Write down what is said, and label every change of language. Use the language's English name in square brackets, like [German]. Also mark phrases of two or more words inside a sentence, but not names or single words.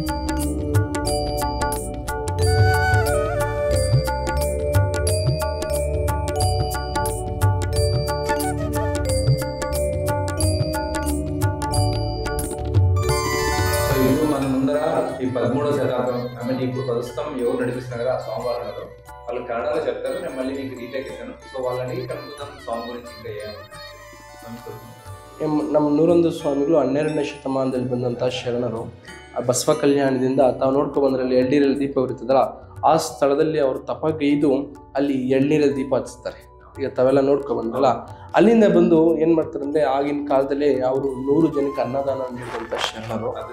[Telugu] ఈ 13వ శతాబ్దం, [English] I mean [Telugu] ఇప్పుడు ప్రస్తుతం ఎవరు నడిపిస్తున్నారు కదా ఆ స్వామి వాళ్ళు, వాళ్ళు కన్నడలో చెప్తారు. నేను మళ్ళీ మీకు డీటెయిల్ ఇస్తాను. సో వాళ్ళని కనుక్కుందాం స్వామి ಗುరించి ఇక్కడ [Kannada] ನಮ್ಮ ನೂರೊಂದು ಸ್ವಾಮಿಗಳು 12ನೇ ಶತಮಾನದಲ್ಲಿ ಬಂದಂಥ ಶರಣರು. ಆ ಬಸವ ಕಲ್ಯಾಣದಿಂದ ತಾವು ನೋಡ್ಕೊಂಡು ಬಂದ್ರಲ್ಲಿ ಎಳ್ನೀರಲ್ಲಿ ದೀಪ ಉರಿತದಲ್ಲ, ಆ ಸ್ಥಳದಲ್ಲಿ ಅವರು ತಪಗೈದು ಅಲ್ಲಿ ಎಳ್ನೀರಲ್ಲಿ ದೀಪ ಹಚ್ತಾರೆ. ಈಗ ತಾವೆಲ್ಲ ನೋಡ್ಕೊಂಡು ಬಂದ್ರಲ್ಲ, ಅಲ್ಲಿಂದ ಬಂದು ಏನು ಮಾಡ್ತಾರೆ ಅಂದರೆ, ಆಗಿನ ಕಾಲದಲ್ಲಿ ಅವರು 100 ಜನಕ್ಕೆ ಅನ್ನದಾನ ನೀಡಿದಂಥ ಶರಣರು.